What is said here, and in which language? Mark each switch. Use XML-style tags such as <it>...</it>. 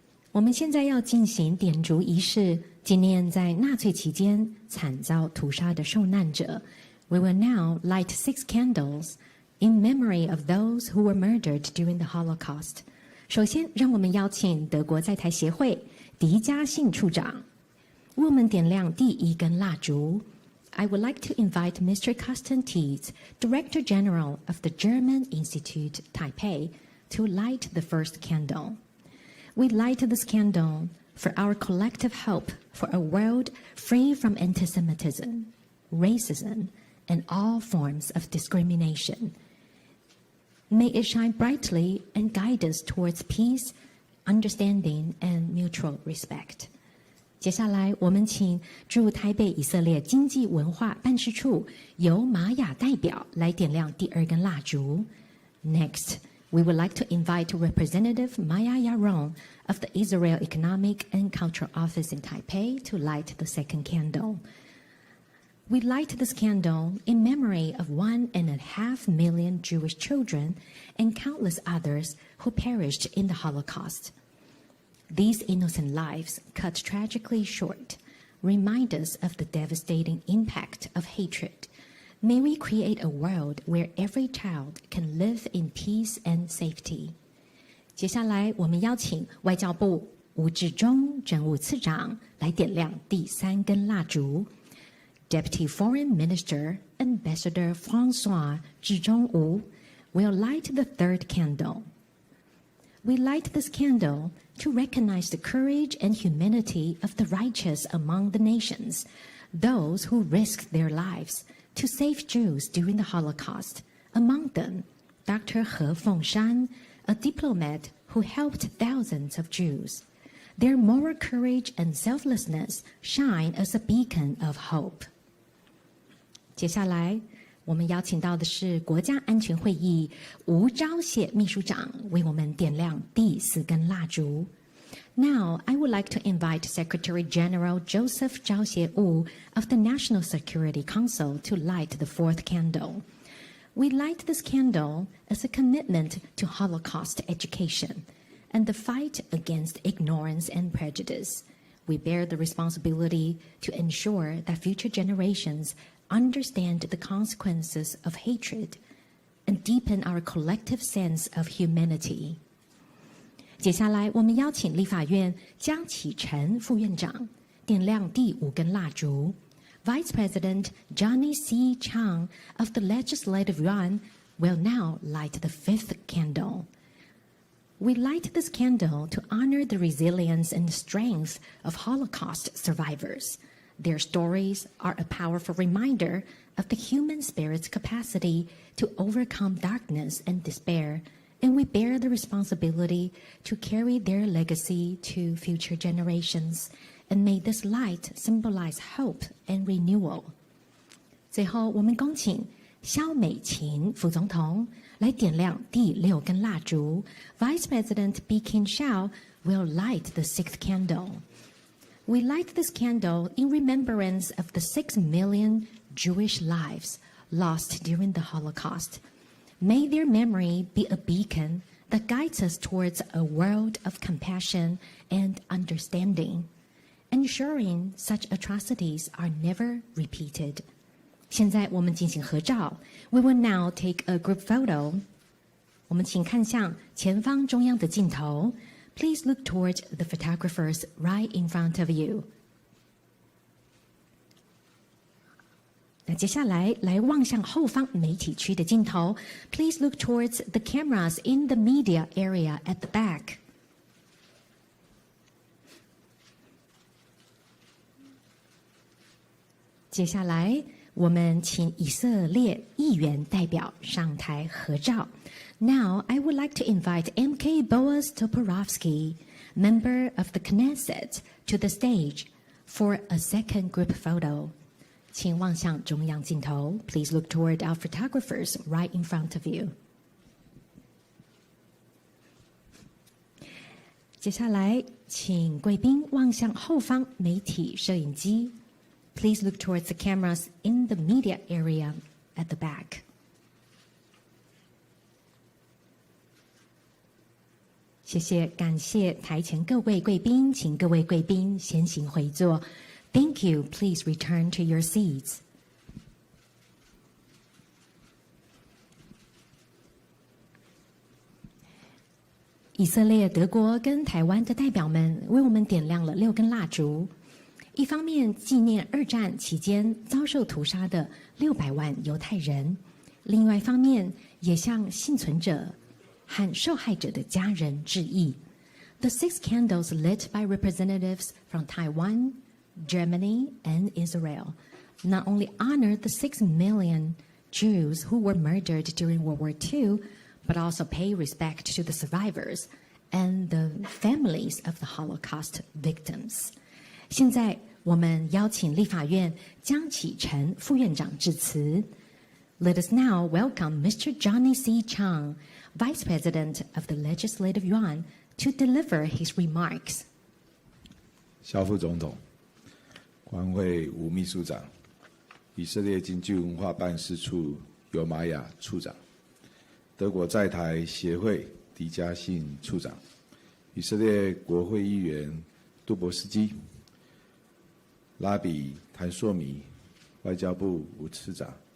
<zh>我们现在要进行点烛仪式，纪念在纳粹期间惨遭屠杀的受难者。</zh> <en>We will now light 6 candles in memory of those who were murdered during the Holocaust.</en> <zh>首先，让我们邀请德国在台协会狄嘉信处长为我们点亮第1根蜡烛。</zh> <en>I would like to invite Mr. Carsten Tietz, Director General of the German Institute, Taipei, to light the first candle. We light this candle for our collective hope for a world free from anti-Semitism, racism, and all forms of discrimination. May it shine brightly and guide us towards peace, understanding, and mutual respect.</en> <zh>接下来，我们请驻台北以色列经济文化办事处由玛雅代表来点亮第2根蜡烛。</zh> <en>Next, we would like to invite Representative Maya Yaron of the Israel Economic and Cultural Office in Taipei to light the 2nd candle. We light this candle in memory of 1.5 million Jewish children and countless others who perished in the Holocaust. These innocent lives, cut tragically short, remind us of the devastating impact of hatred, May we create a world where every child can live in peace and safety.</en> <zh>接下来，我们邀请外交部吴志忠政务次长来点亮第3根蜡烛。</zh> <en>Deputy Foreign Minister Ambassador François 志忠吴 will light the 3rd candle. We light this candle to recognize the courage and humanity of the righteous among the nations, those who risked their lives to save Jews during the Holocaust. Among them, Dr. He Fengshan, a diplomat who helped thousands of Jews. Their moral courage and selflessness shine as a beacon of hope.</en> <zh>接下来，我们邀请到的是国家安全会议吴钊燮秘书长为我们点亮第4根蜡烛。</zh> <en>Now, I would like to invite Secretary General Joseph Zhao Xie-wu of the National Security Council to light the 4th candle. We light this candle as a commitment to Holocaust education and the fight against ignorance and prejudice. We bear the responsibility to ensure that future generations understand the consequences of hatred and deepen our collective sense of humanity.</en> <zh>接下来，我们邀请立法院江启臣副院长点亮第5根蜡烛。</zh> <en>Vice President Johnny C. Chang of the Legislative Yuan will now light the 5th candle. We light this candle to honor the resilience and strength of Holocaust survivors. Their stories are a powerful reminder of the human spirit's capacity to overcome darkness and despair, and we bear the responsibility to carry their legacy to future generations. And may this light symbolize hope and renewal.</en> <zh>最后，我们恭请萧美琴副总统来点亮第6根蜡烛。</zh> <en>Vice President Bi-khim Hsiao will light the 6th candle. We light this candle in remembrance of the 6 million Jewish lives lost during the Holocaust. May their memory be a beacon that guides us towards a world of compassion and understanding, ensuring such atrocities are never repeated.</en> <zh>现在我们进行合照。</zh> <en>We will now take a group photo.</en> <zh>我们请看向前方中央的镜头。</zh> <en>Please look towards the photographers right in front of you.</en> <zh>那接下来望向后方媒体区的镜头。</zh> <en>Please look towards the cameras in the media area at the back.</en> <zh>接下来，我们请以色列议员代表上台合照。</zh> <en>Now, I would like to invite M.K. Boaz Toporowski, member of the Knesset, to the stage for a second group photo.</en> <zh>请望向中央镜头。</zh> <en>Please look toward our photographers right in front of you.</en> <zh>接下来，请贵宾望向后方媒体摄影机。</zh> <en>Please look towards the cameras in the media area at the back.</en> <zh>谢谢，感谢台前各位贵宾，请各位贵宾先行回座。</zh> <en>Thank you. Please return to your seats.</en> <zh>以色列、德国跟台湾的代表们为我们点亮了6根蜡烛。一方面纪念2战期间遭受屠杀的600万犹太人，另外一方面也向幸存者和受害者的家人致意。</zh> <en>The 6 candles lit by representatives from Taiwan, Germany, and Israel not only honor the 6 million Jews who were murdered during World War II, but also pay respect to the survivors and the families of the Holocaust victims.</en> <zh>现在我们邀请立法院江启臣副院长致辞。</zh> <en>Let us now welcome Mr. Johnny C. Chang, Vice President of the Legislative Yuan, to deliver his remarks.</en> <zh>萧副总统、国会吴秘书长、以色列经济文化办事处尤玛雅处长、德国在台协会迪加信处长、以色列国会议员杜博斯基、拉比谭硕米、外交部吴次长</zh>